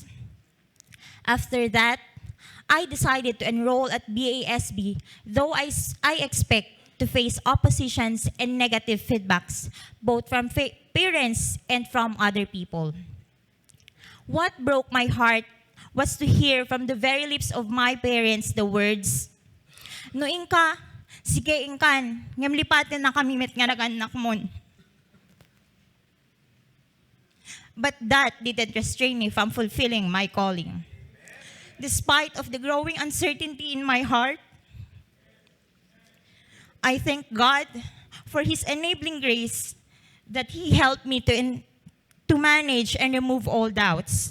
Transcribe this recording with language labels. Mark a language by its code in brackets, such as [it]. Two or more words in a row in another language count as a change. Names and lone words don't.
[en] After that, I decided to enroll at BASB, though I expect to face oppositions and negative feedbacks, both from parents and from other people. What broke my heart was to hear from the very lips of my parents the words, [ilo] "No ingka, sige ingkan, ngem lipatin na kami met nga naganak mon." [en] But that didn't restrain me from fulfilling my calling. Despite of the growing uncertainty in my heart, I thank God for His enabling grace that He helped me to manage and remove all doubts.